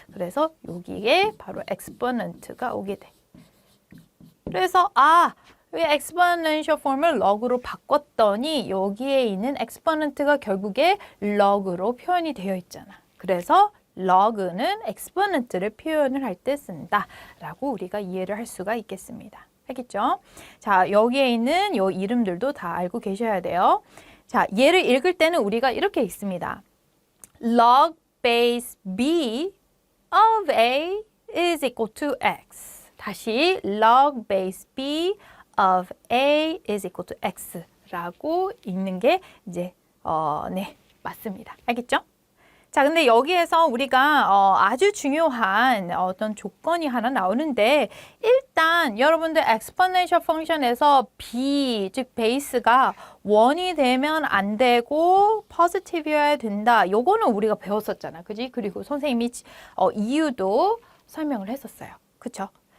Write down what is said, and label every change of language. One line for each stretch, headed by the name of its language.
Korean: 그래서 여기에 바로 exponent가 오게 돼. 그래서 이 exponential form을 log로 바꿨더니 여기에 있는 exponent가 결국에 log로 표현이 되어 있잖아. 그래서 log는 exponent를 표현을 할 때 쓴다 라고 우리가 이해를 할 수가 있겠습니다. 알겠죠? 자, 여기에 있는 요 이름들도 다 알고 계셔야 돼요. 자, 얘를 읽을 때는 우리가 이렇게 읽습니다.
English: log base b of a is equal to x.
Korean: 다시 log base b of a is equal to x 라고 읽는 게 이제 네, 맞습니다. 알겠죠? 자, 근데 여기에서 우리가 아주 중요한 어떤 조건이 하나 나오는데 일단 여러분들 exponential function에서 b, 즉 베이스가 1이 되면 안 되고 positive여야 된다. 요거는 우리가 배웠었잖아. 그지? 그리고 선생님이 이유도 설명을 했었어요. 그쵸?